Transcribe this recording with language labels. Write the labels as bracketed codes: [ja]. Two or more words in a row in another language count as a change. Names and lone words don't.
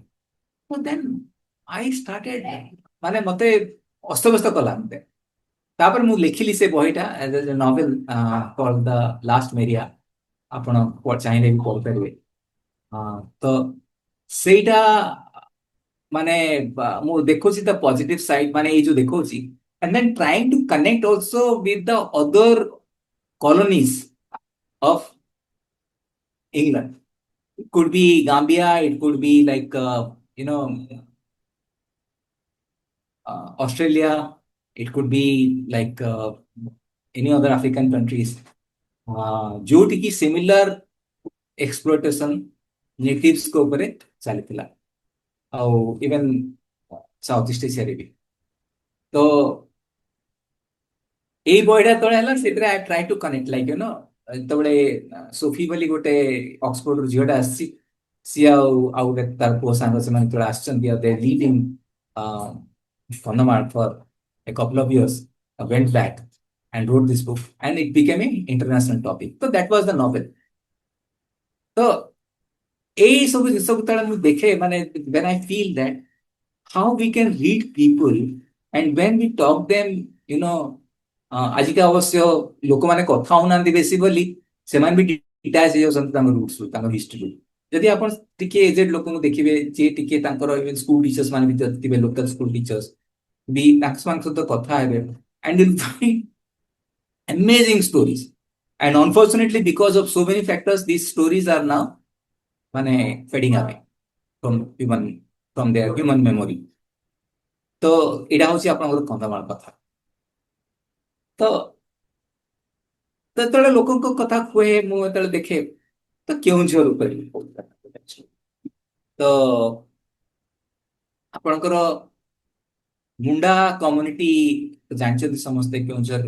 [or] ତ [en] then I started, [or] ମାନେ ମତେ ଅସ୍ତବ୍ୟସ୍ତ କଲା ମତେ। ତାପରେ ମୁଁ ଲେଖିଲି ସେ ବହିଟା [en] novel called [or] ଦ ଲାଷ୍ଟ ମେରିଆ। ଆପଣ ଚାହିଁଲେ ବି ପଢିପାରିବେ। ତ ସେଇଟା ମାନେ ମୁଁ ଦେଖୁଛି [en] the positive side, [or] ମାନେ ଏଇ ଯୋଉ ଦେଖୁଛି, [en] and then trying to connect also with the other colonies of England. It could be Gambia, it could be like you know Australia, it could be like any other African countries, [or] ଯୋଉଠିକି [en] similar exploitation [or] ନେଟିଭ୍ସଙ୍କ ଉପରେ ଚାଲିଥିଲା, ଆଉ ଇଭେନ ସାଉଥ ଇଷ୍ଟ ଏସିଆରେ ବି। ତ ଏଇ ବହିଟା ଯେତେବେଳେ ହେଲା, ସେଥିରେ [en] I try to connect like [or] ଯେତେବେଳେ ସୋଫି ବୋଲି ଗୋଟେ ଅକ୍ସଫୋର୍ଡରୁ ଝିଅଟା ଆସିଛି, ସିଏ ଆଉ ଗୋଟେ ତାର ପୁଅ ସାଙ୍ଗ, ସେମାନେ ଯେତେବେଳେ ଆସିଛନ୍ତି, ଆଉ [en] they live in Kandhamal for a couple of years. went back and wrote this book, and it became an international topic. So that was the novel. [or] ତ ଏଇ ସବୁ ଜିନିଷ ଯେତେବେଳେ ମୁଁ ଦେଖେ ମାନେ [en] when I feel that how we can read people and when we talk them, you know, [or] ଆଜିକା ଅବଶ୍ୟ ଲୋକମାନେ କଥା ହଉନାହାନ୍ତି ବେଶୀ ବୋଲି ସେମାନେ ବି ଡିଟାଚ୍ ହେଇଯାଉଛନ୍ତି ତାଙ୍କ ରୁଟ୍ସରୁ ତାଙ୍କ ହିଷ୍ଟ୍ରିରୁ। ଯଦି ଆପଣ ଟିକେ ଏଜେଡ୍ ଲୋକଙ୍କୁ ଦେଖିବେ ଯିଏ ଟିକେ ତାଙ୍କର [en] even school teachers [or] ମାନେ ବି ଯଦି ଥିବେ [en] local school teachers [or] ବି ତାଙ୍କ ସହିତ କଥା ହେବେ [en] and you'll find amazing stories. And unfortunately, because of so many factors, these stories are now মানে fading away from human from their human memory. [or] ତ ଏଇଟା ହଉଛି ଆପଣଙ୍କର କନ୍ଧମାଳ କଥା। ତ ତ ଯେତେବେଳେ ଲୋକଙ୍କ କଥା କୁହେ ମୁଁ ଯେତେବେଳେ ଦେଖେ ତ କେଉଁଝର ଉପରେ ତ ଆପଣଙ୍କର ମୁଣ୍ଡା କମ୍ୟୁନିଟି ଜାଣିଛନ୍ତି ସମସ୍ତେ କେଉଁଝରରେ।